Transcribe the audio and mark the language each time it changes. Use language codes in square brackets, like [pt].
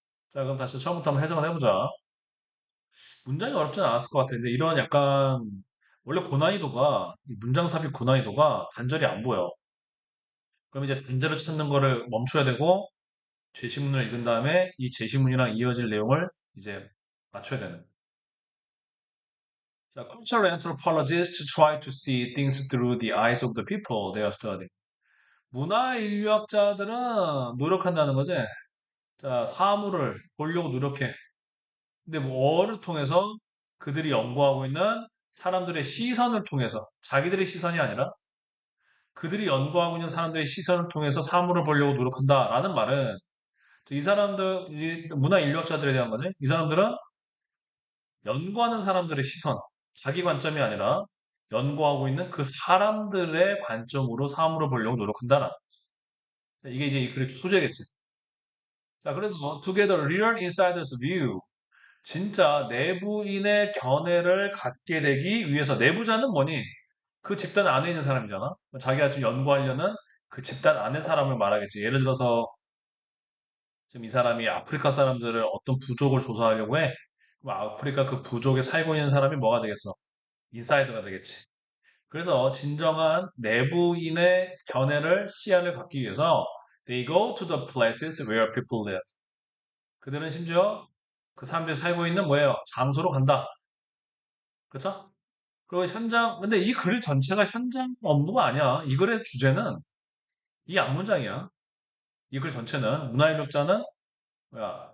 [ko] 자, 그럼 다시 처음부터 한번 해석을 해보자. 문장이 어렵진 않았을 것 같은데 이런 약간 원래 고난이도가 이 문장 삽입 고난이도가 단절이 안 보여. 그럼 이제 단절을 찾는 거를 멈춰야 되고 제시문을 읽은 다음에 이 제시문이랑 이어질 내용을 이제 맞춰야 되는. [en] 자, cultural anthropologists try to see things through the eyes of the people they are studying. [ko] 문화 인류학자들은 노력한다는 거지. 자, 사물을 보려고 노력해. 근데 뭐를 통해서 그들이 연구하고 있는 사람들의 시선을 통해서 자기들의 시선이 아니라 그들이 연구하고 있는 사람들의 시선을 통해서 사물을 보려고 노력한다라는 말은 이 사람들, 이 문화 인류학자들에 대한 거지. 이 사람들은 연구하는 사람들의 시선, 자기 관점이 아니라 연구하고 있는 그 사람들의 관점으로 사물을 보려고 노력한다라는 거죠. 이게 이제 이 글의 소재겠지. [en] 자, 그래서 together real insiders view. [ko] 진짜 내부인의 견해를 갖게 되기 위해서 내부자는 뭐니? 그 집단 안에 있는 사람이잖아. 자기가 지금 연구하려는 그 집단 안의 사람을 말하겠지. 예를 들어서 지금 이 사람이 아프리카 사람들을 어떤 부족을 조사하려고 해. 그럼 아프리카 그 부족에 살고 있는 사람이 뭐가 되겠어? 인사이더가 되겠지. 그래서 진정한 내부인의 견해를 시야를 갖기 위해서 [en] they go to the places where people live. [ko] 그들은 심지어 그 사람들이 살고 있는 뭐예요? 장소로 간다. 그렇죠? 그리고 현장 근데 이 글 전체가 현장 업무가 아니야. 이 글의 주제는 이 앞문장이야. 이 글 전체는 문화인력자는 뭐야?